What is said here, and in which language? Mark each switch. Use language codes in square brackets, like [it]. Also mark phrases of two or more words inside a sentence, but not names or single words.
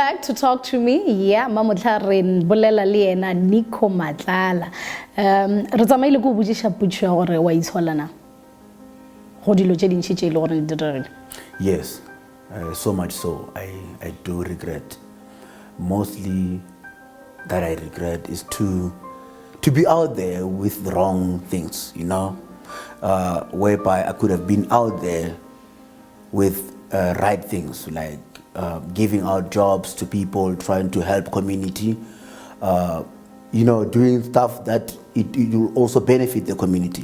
[en] to talk to me, yeah, [nso] Matlala bolela le ena Nico Matlala. Re tsamaile go butsisha putso gore wa itshola na. Go dilo tse dintsi tse ile gore di direle. [en] Yes, so much so. I do regret. Mostly that I regret is to be out there with the wrong things, you know, whereby I could have been out there with right things, like giving out jobs to people, trying to help community, you know, doing stuff that it will also benefit the community.